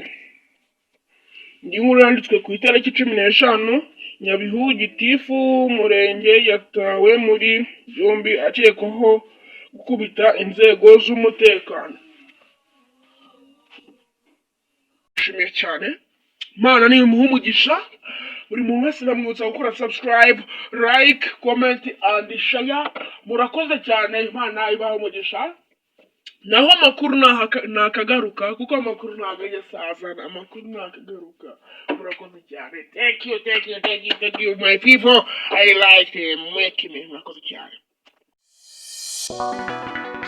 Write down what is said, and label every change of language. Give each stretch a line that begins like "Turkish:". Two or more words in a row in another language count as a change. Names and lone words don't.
Kinyarwanda: Indi nkuru yanditswe ku itariki 15 Nyabihu gitifu w'umurenge yatawe muri yombi akekwaho gukubita inzego z'umutekano. Nshimiye cyane, Imana ni umugisha. Buri muntu wese ndamwibutsa gukora subscribe,
English: like, comment and share.
Kinyarwanda: Murakoze cyane, Imana ibahe umugisha. Naho amakuru nakagaruka kuko amakuru ntabwo yasaza, amakuru nakagaruka. Murakoze cyane.
English: Thank you my people. I like them.
Kinyarwanda: Murakoze cyane.